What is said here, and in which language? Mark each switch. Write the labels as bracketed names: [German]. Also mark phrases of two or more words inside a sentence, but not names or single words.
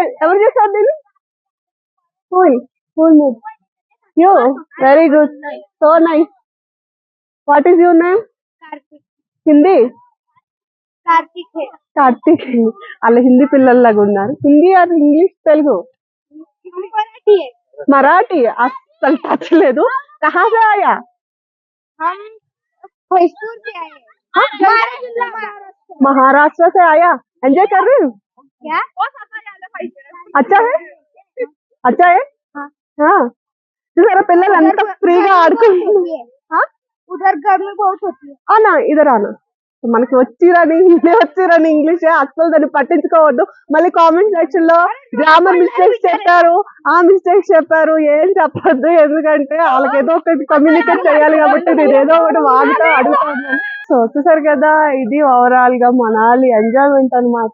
[Telugu] ఎవరు చేశారు దీన్ని? [English] you very good, so nice. what is your name? హిందీ? [Telugu] కార్తీక్. వాళ్ళ హిందీ పిల్లల్లాగా ఉన్నారు. [English] Hindi or English [Telugu] తెలుగు? మరాఠీ అస్సలు టచ్ లేదు. [Hindi] कहा से आया? महाराष्ट्र से आया. एंजॉय कर रहे हो? क्या? अच्छा है, अच्छा है. [Telugu] हाँ చూసారా పిల్లలు ఎంత ఫ్రీగా ఆడుకుంటున్నారు. [Hindi] उधर गर्मी बहुत होती है. आना इधर आना. [Telugu] మనకి వచ్చిరని ఇంగ్లీష్ అసలు దాన్ని పట్టించుకోవద్దు. మళ్ళీ [English] comment section [Telugu] లో [English] grammar mistakes [Telugu] చెప్పారు, ఆ మిస్టేక్స్ చెప్పారు, ఏం చెప్పొద్దు. ఎందుకంటే వాళ్ళకి ఏదో ఒకటి కమ్యూనికేట్ చేయాలి కాబట్టి నేను ఏదో ఒకటి వాడుతూ అడుగుతాను. సో చూసారు కదా, ఇది ఓవరాల్ గా మనాలి ఎంజాయ్మెంట్ అన్నమాట.